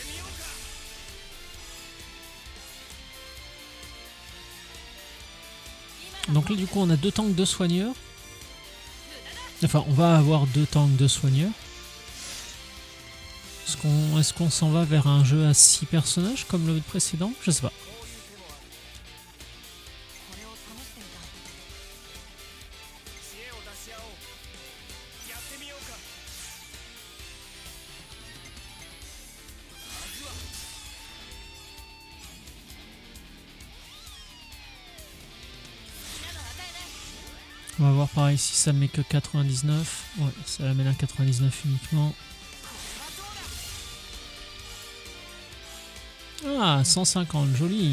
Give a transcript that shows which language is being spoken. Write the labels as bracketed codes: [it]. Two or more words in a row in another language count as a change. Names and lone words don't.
[fr] Donc là du coup on a 2 tanks, 2 soigneurs. Enfin on va avoir 2 tanks, 2 soigneurs. Est-ce qu'on s'en va vers un jeu à 6 personnages comme le précédent? Je sais pas. [ja] これを試してみたい。知恵を出し合おう。やってみようか。まずは [fr] On va voir pareil si ça met que 99. Ouais, ça l'amène à 99 uniquement. Ah, 150, joli.